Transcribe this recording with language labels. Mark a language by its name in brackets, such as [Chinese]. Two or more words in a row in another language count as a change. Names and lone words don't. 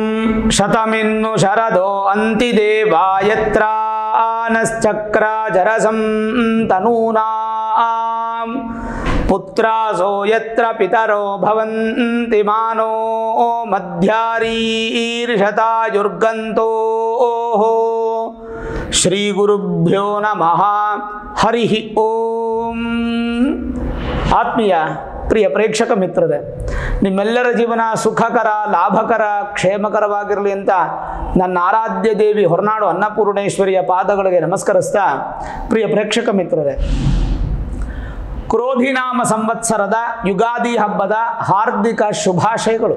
[Sanskrit] ಶತಮಿನ್ನು ಶರದೋ ಅಂತಿದೇವಾಯತ್ರಾನಶ್ಚಕ್ರಾಜರಸಂ ತನೂನಾಂ ಪುತ್ರಾಸೋ ಯತ್ರ ಪಿತರೋ ಭವಂತಿ ಮಾನೋ ಮಧ್ಯಾರೀರ್ಷತಾಯುರ್ಗಂತೋ ಶ್ರೀ ಗುರುಭ್ಯೋ ನಮಃ ಹರಿ ಓಂ. [Kannada] ಆತ್ಮೀಯ ಪ್ರಿಯ ಪ್ರೇಕ್ಷಕ ಮಿತ್ರರೇ, ನಿಮ್ಮೆಲ್ಲರ ಜೀವನ ಸುಖಕರ, ಲಾಭಕರ, ಕ್ಷೇಮಕರವಾಗಿರಲಿ ಅಂತ ನನ್ನ ಆರಾಧ್ಯ ದೇವಿ ಹೊರನಾಡು ಅನ್ನಪೂರ್ಣೇಶ್ವರಿಯ ಪಾದಗಳಿಗೆ ನಮಸ್ಕರಿಸ್ತಾ, ಪ್ರಿಯ ಪ್ರೇಕ್ಷಕ ಮಿತ್ರರೇ, ಕ್ರೋಧಿನಾಮ ಸಂವತ್ಸರದ ಯುಗಾದಿ ಹಬ್ಬದ ಹಾರ್ದಿಕ ಶುಭಾಶಯಗಳು.